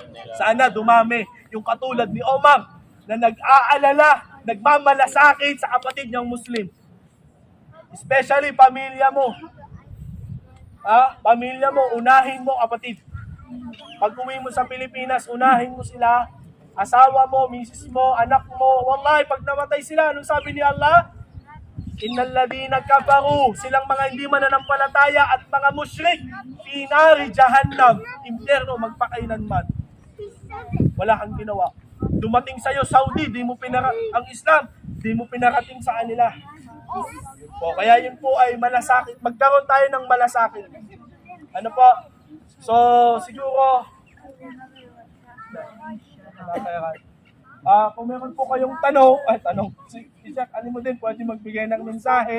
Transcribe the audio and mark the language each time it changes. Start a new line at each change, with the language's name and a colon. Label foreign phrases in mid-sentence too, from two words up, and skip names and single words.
Filipino: Sana dumami yung katulad ni Omar na nag-aalala, nagmamalasakit sa kapatid niyang Muslim. Especially pamilya mo. Pamilya mo, unahin mo kapatid. Pag uwi mo sa Pilipinas, unahin mo sila, asawa mo, misis mo, anak mo. Wallahi, pag namatay sila, anong sabi ni Allah?
Arabic: إن الذين كفروا,
Filipino: silang mga hindi mananampalataya at mga musyrik,
Arabic: في نار جهنم,
Filipino: impyerno magpakailanman. Wala kang ginawa. Dumating sa'yo Saudi, ang Islam, di mo pinarating sa kanila. Po, kaya yun po ay malasakit. Magkaroon tayo ng malasakit. Ano po? So, siguro, kung meron po kayong tanong, si Jack, ano mo din, pwede magbigay ng mensahe.